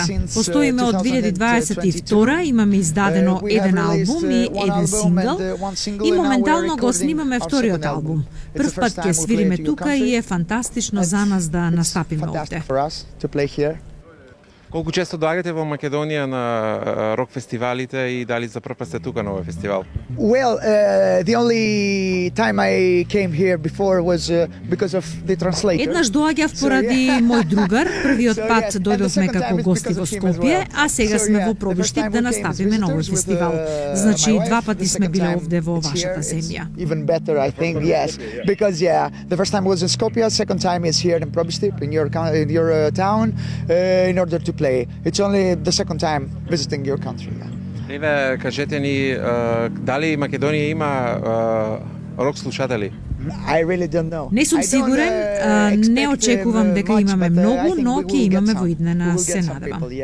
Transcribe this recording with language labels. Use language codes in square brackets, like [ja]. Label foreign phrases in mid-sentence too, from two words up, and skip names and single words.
[mk] Постоиме од 2022, имаме издадено еден албум и еден сингл и моментално го снимаме вториот албум. Прв пат ќе свириме тука и е фантастично за нас да настапиме овде. Колку често доаѓате во Македонија на рок фестивалите и дали за прв пат сте тука на овој фестивал? [en] The only time I came here before was because of the translator. [mk] Еднаш доаѓав поради мој другар, првиот пат дојдовме како гости во Скопје, а сега сме во Пробиштип да настапиме на овој фестивал. Значи два пати сме биле овде во вашата земја. [en] Even better, I think, yes, because the first time was in Skopje, second time is here in Probistip, in your town, in order to play. It's only the second time visiting your country. [mk] Еве, кажете ни, дали Македонија има рок слушатели? [en] I really don't know. [mk] Не сум сигурен, не очекувам дека имаме многу, но ќе имаме во иднина, се надевам.